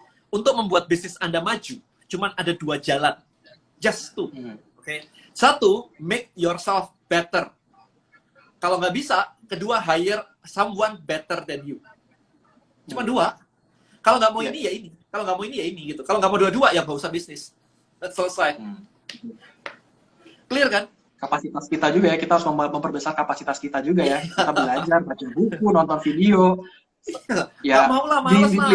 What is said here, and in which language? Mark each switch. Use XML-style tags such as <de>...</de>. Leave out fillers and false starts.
<id>Untuk membuat bisnis Anda maju, cuman ada 2 jalan.</id> <en>Just 2. Okay? 1, make yourself better.</en> <id>Kalau nggak bisa, kedua,</id> <en>hire someone better than you.</en> <id>Cuma 2. Kalau nggak mau ini, ya ini. Kalau nggak mau ini, ya ini. Gitu. Kalau nggak mau dua-dua, ya nggak usah bisnis. Selesai. Clear kan? Kapasitas kita juga ya, kita harus memperbesar kapasitas kita juga ya. Kita belajar, baca buku, nonton video. Ya, nggak mau lah, males lah.</id>